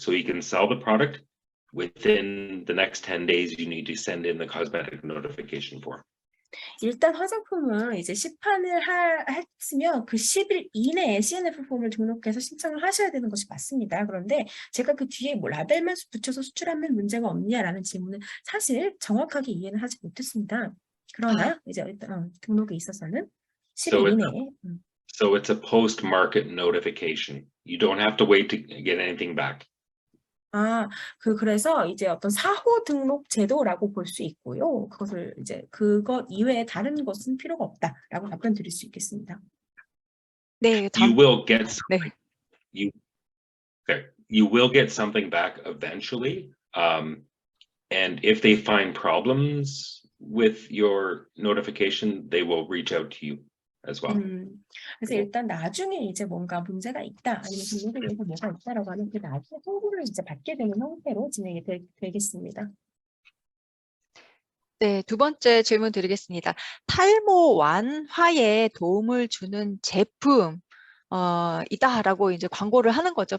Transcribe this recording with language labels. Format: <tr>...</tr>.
<en>So you can sell the product within the next 10 days, you need to send in the cosmetic notification form.</en> <ko>일단 화장품은 이제 시판을 했으면 그 10일 이내에 CNF 폼을 등록해서 신청을 하셔야 되는 것이 맞습니다. 그런데 제가 그 뒤에 라벨만 붙여서 수출하면 문제가 없냐라는 질문은 사실 정확하게 이해는 하지 못했습니다. 그러나 이제 일단 등록에 있어서는 10일 이내에.</ko> <en>So it's a post-market notification. You don't have to wait to get anything back.</en> <ko>그래서 이제 어떤 사후 등록 제도라고 볼 수 있고요. 그것을 이제 그것 이외에 다른 것은 필요가 없다라고 답변 드릴 수 있겠습니다. 네,</ko> <en>You will get something. You will get something back eventually, And if they find problems with your notification, they will reach out to you as well.</en> <ko>그래서 일단 나중에 이제 뭔가 문제가 있다, 아니면 등록에 대해서 뭐가 있다라고 하는 그 나중에 통보를 이제 받게 되는 형태로 진행이 되겠습니다. 네, 두 번째 질문 드리겠습니다. 탈모 완화에 도움을 주는 제품 이다라고 이제 광고를 하는 거죠.</ko>